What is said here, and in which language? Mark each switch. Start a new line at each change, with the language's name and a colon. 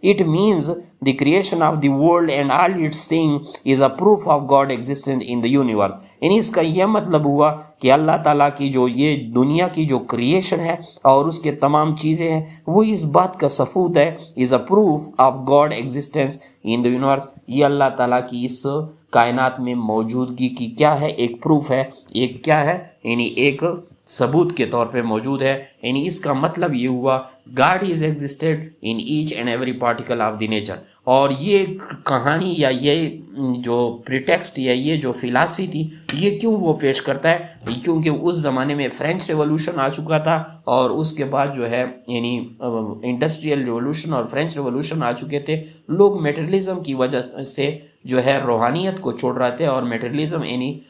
English: it means the creation of the world and all its thing is a proof of God existence in the universe
Urdu: یعنی اس کا یہ مطلب ہوا کہ اللہ تعالیٰ کی جو یہ دنیا کی جو کریشن ہے اور اس کے تمام چیزیں ہیں وہ اس بات کا ثبوت ہے
English: Is a proof of God existence in the universe.
Urdu: یہ اللہ تعالیٰ کی اس کائنات میں موجودگی کی کیا ہے ایک پروف ہے ایک کیا ہے یعنی ایک ثبوت کے طور پہ موجود ہے. یعنی اس کا مطلب یہ ہوا
English: God is existed in each and every particle of the nature.
Urdu: اور یہ کہانی یا یہ جو پریٹیکسٹ یا یہ جو فلاسفی تھی یہ کیوں وہ پیش کرتا ہے کیونکہ اس زمانے میں فرینچ ریولوشن آ چکا تھا اور اس کے بعد جو ہے یعنی انڈسٹریل ریولوشن اور فرینچ ریولوشن آ چکے تھے. لوگ میٹریلزم کی وجہ سے جو ہے روحانیت کو چھوڑ رہے تھے اور میٹریلزم یعنی